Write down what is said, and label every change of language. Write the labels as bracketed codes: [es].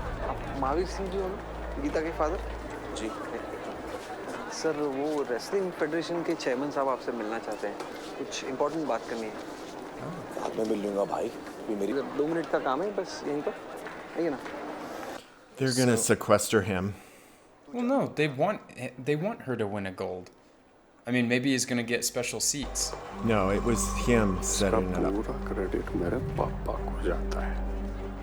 [hi] आप महावीर सिंह जी हो ना, गीता के फादर? जी सर, वो रेसलिंग फेडरेशन के चेयरमैन साहब आपसे मिलना चाहते हैं, कुछ इम्पोर्टेंट बात करनी है। बाद में मिल लूंगा भाई, भी मेरी 2 मिनट का काम है बस, यहीं पर आइए ना। [en] They're gonna sequester him. Well, no, they want her to win a gold. I mean, maybe he's gonna get special seats. No, it was him setting it up. [hi] पूरा क्रेडिट मेरे पापा को जाता है।